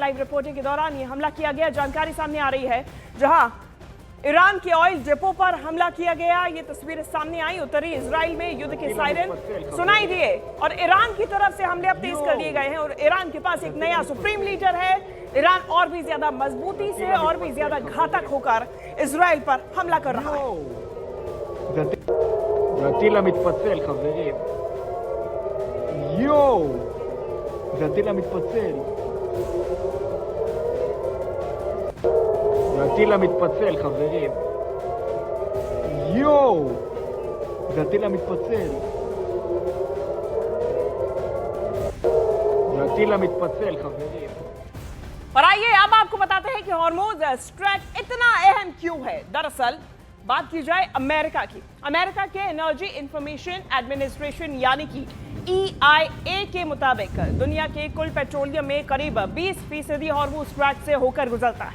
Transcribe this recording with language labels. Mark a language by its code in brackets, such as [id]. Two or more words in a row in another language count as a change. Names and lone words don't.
[en] live reporting [hi] के दौरान ये हमला किया गया, जानकारी सामने आ रही है, जहां ईरान के [en] oil depot [hi] पर हमला किया गया। ये तस्वीरें सामने आई। उत्तरी इजराइल में युद्ध के सायरन सुनाई दिए और ईरान की तरफ से हमले अब तेज कर दिए गए हैं और ईरान के पास एक नया [en] supreme leader [hi] है। ईरान और भी ज्यादा मजबूती से और भी ज्यादा घातक होकर इजराइल पर हमला कर रहा है। [he] זה הטיל המתפצל, חברים. יואו! זה הטיל המתפצל. זה הטיל המתפצל, חברים. יואו! זה הטיל המתפצל. זה הטיל המתפצל, חברים. [hi] और आइए अब आपको बताते हैं कि हॉर्मुज स्ट्रैट इतना अहम क्यों है। दरअसल बात की जाए अमेरिका की। अमेरिका के एनर्जी इंफॉर्मेशन एडमिनिस्ट्रेशन यानी कि EIA के मुताबिक दुनिया के कुल पेट्रोलियम में करीब 20% हॉर्मुज स्ट्रैट से होकर गुजरता है।